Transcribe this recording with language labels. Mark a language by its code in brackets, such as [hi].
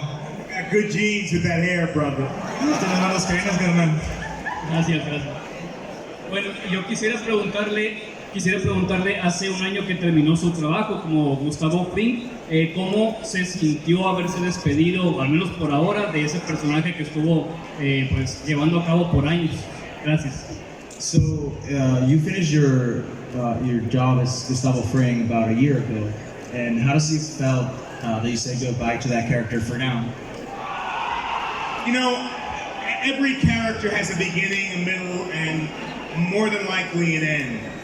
[en] You got good genes with that hair, brother. [es] Tienes manos caídas, carnal. Gracias, gracias. Bueno, yo quisiera preguntarle, hace un año que terminó su trabajo como Gustavo Fring, ¿cómo se sintió haberse despedido, al menos por ahora, de ese personaje que estuvo pues, llevando a cabo por años? Gracias. [en] So, you finished your job as Gustavo Fring about a year ago, and how does it felt that you said goodbye to that character for now? You know, every character has a beginning, a middle, and more than likely an end.